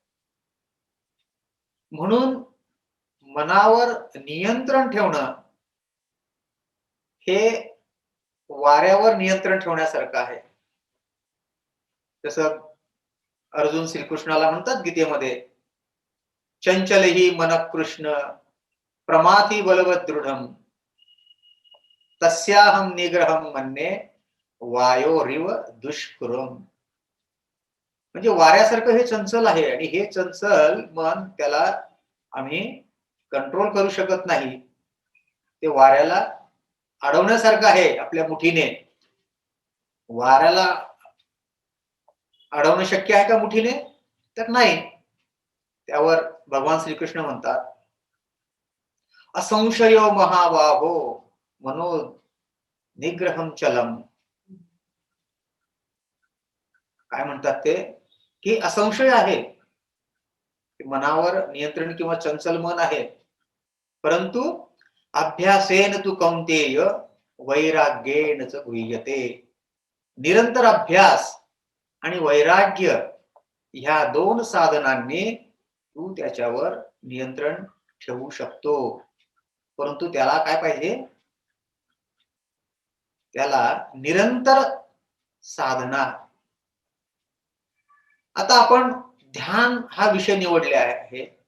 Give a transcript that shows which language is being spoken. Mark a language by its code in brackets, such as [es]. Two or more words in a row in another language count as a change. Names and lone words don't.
[mr] म्हणून मनावर नियंत्रण ठेवणं हे वाऱ्यावर नियंत्रण ठेवण्यासारखं आहे. जसं अर्जुन श्रीकृष्णाला म्हणतात गीतेमध्ये, [sa] चंचल ही मन कृष्ण प्रमाथी बलवत दृढम तस्याहम निग्रहम मन्ये वायोरिव दुष्कृम. [mr] म्हणजे वाऱ्यासारखं हे चंचल आहे आणि हे चंचल मन, त्याला आम्ही कंट्रोल करू शकत नाही. ते वाऱ्याला अडवण्यासारखं आहे आपल्या मुठीने. वाऱ्याला अडवणं शक्य आहे का मुठीने? तर नाही. त्यावर भगवान श्रीकृष्ण म्हणतात, [sa] असंशयो महाबाहो मनो निग्रहम चलम. [mr] काय म्हणतात ते, की असंशय आहे, मनावर नियंत्रण किंवा चंचल मन आहे, परंतु [sa] अभ्यासेन तू कौंतेय वैराग्येन च गुह्यते. [mr] निरंतर अभ्यास आणि वैराग्य ह्या दोन साधनांनी तू त्याच्यावर नियंत्रण ठेवू शकतो. परंतु त्याला काय पाहिजे? त्याला निरंतर साधना, आता आपण ध्यान हा विषय निवडले आहे.